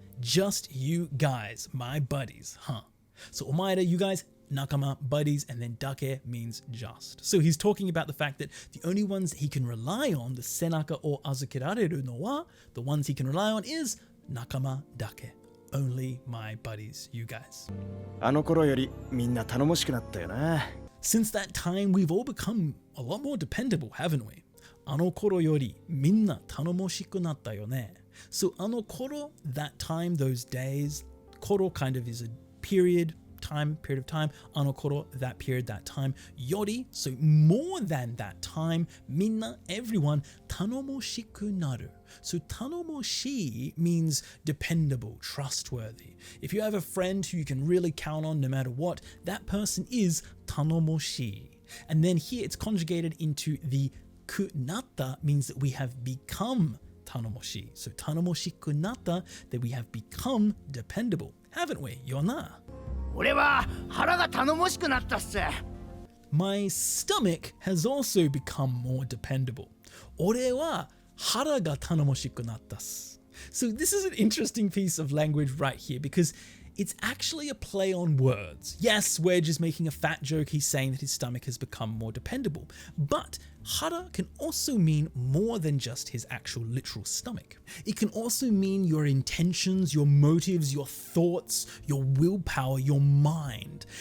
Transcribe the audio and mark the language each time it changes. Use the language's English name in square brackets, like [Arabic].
[English] Just you guys, my buddies, huh? So, お前ら, you guys, nakama, buddies, and then dake means just. So he's talking about the fact that the only ones he can rely on, the [Japanese] senaka o azukerareru no wa, [English] the ones he can rely on is [Japanese] nakama dake. [English] Only my buddies, you guys. [Japanese] あの頃よりみんな頼もしくなったよな。 [English] Since that time, we've all become a lot more dependable, haven't we? [Japanese] あの頃よりみんな頼もしくなったよね. [English] So あの頃, that time, those days, koro kind of is a period of time. あの頃, that period, that time. Yori, so more than that time. みんな, everyone, 頼もしくなる. So 頼もし means dependable, trustworthy. If you have a friend who you can really count on no matter what, that person is 頼もし. And then here it's conjugated into the [Japanese] くなった [English] means that we have become 頼もし. So [Japanese] 頼もしくなった [English] that we have become dependable. Haven't we? よな. [Japanese] 俺は腹が頼もしくなったっす。 [English] My stomach has also become more dependable. [Japanese] 俺は腹が頼もしくなったっす. [English] So this is an interesting piece of language right here because it's actually a play on words. Yes, we're just making a fat joke. He's saying that his stomach has become more dependable. But hara can also mean more than just his actual literal stomach. It can also mean your intentions, your motives, your thoughts, your willpower, your mind.